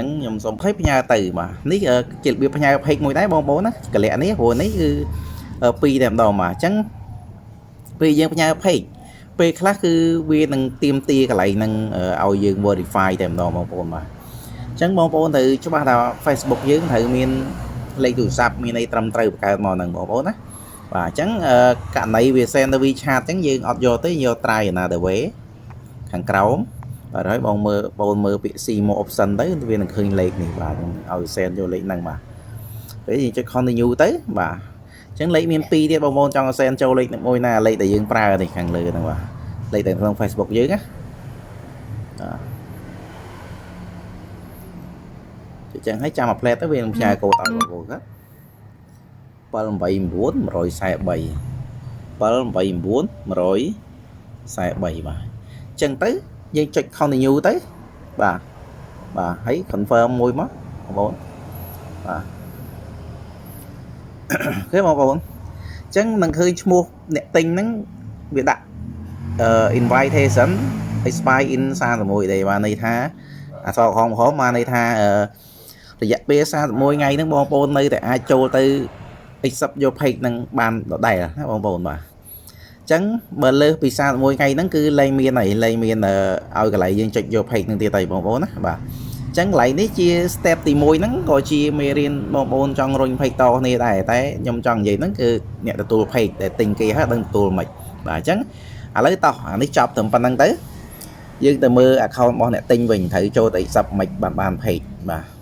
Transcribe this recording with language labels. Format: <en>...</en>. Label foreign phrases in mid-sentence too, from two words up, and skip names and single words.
<km>ហ្នឹងខ្ញុំសូមផ្ញើទៅបាទនេះជារបៀបផ្ញើ page មួយដែរបងប្អូនណាកលៈនេះព្រោះនេះគឺ2តែម្ដងបាទអញ្ចឹងពេលយើងផ្ញើ page ពេលខ្លះគឺវានឹងទៀមទាកន្លែ ងហ្នឹងឲ្យយើង verify តែម្ដងបងប្អូនបាទអញ្ចឹងបងប្អូនត្រូវច្បាស់ថា Facebook យើងត្រូវមានលេខទូរស័ព្ទមានអីត្រឹម ត្រូវបង្កើតមកហ្នឹងបងប្អូនណាបាទអញ្ចឹងករណីវា send ទៅ WeChat អញ្ចឹងយើងអត់យកទេយក</km> <en>try another way</en> <km>ខាងក្រោមបាទហើយបងមើលពាក្យ</km> <en>see more option</en> <km>ទៅវានឹងឃើញលេខនេះបាទខ្ញុំឲ្យ send យកលេខហ្នឹងបាទពេលយើងចុច continue ទៅបាទអញ្ចឹងលេខមាន2ទៀតបងប្អូនចង់ឲ្យ send ចូលលេខមួយណាលេខដែលយើងប្រើនេះខាងលើហ្នឹងបាទលេខតែក្នុង Facebook យើងណា អញ្ចឹងឲ្យចាំ apply ទៅវានឹងផ្ញើកូដឲ្យបងប្អូន 789 143ចឹងទៅយើងចុច continue ទៅបាទហើយ confirm មួយមកបងប្អូនបាទ គេបងប្អូនចឹងនឹងឃើញឈ្មោះអ្នកទិញហ្នឹងវាដាក់</km> <en>invitation expire in</en> <km>31 ដែរបានន័យថា អក្សរក្រហមបានន័យថារយៈពេល31ថ្ងៃហ្នឹងបងប្អូននៅតែអាចចូលទៅ accept យក page ហ្នឹងបានដដែលណាបង ប្អូនបាទអញ្ចឹងបើលើសពី31ថ្ងៃហ្នឹងគឺលែងមានហើយកន្លែងយើងចុចយក page ហ្នឹងទៀតហើយបងប្អូនណាបាទអញ្ចឹងកន្លែងនេះជា step ទី1ហ្នឹងក៏ជាមេរៀនបងប្អូនចង់រុញ page តគ្នាដែរតែខ្ញុំចង់និយាយហ្នឹងគឺអ្នកទទួល page ដែលទិញគេហើយដឹងទទួលមិនបាទអញ្ចឹងឥឡូវតោះអានេះចប់ត្រឹមប៉ុណ្្នឹងទៅយើងទៅមើល account របស់អ្នកទិញវិញត្រូវចូលទៅ accept មិនបាន page បាទ</km>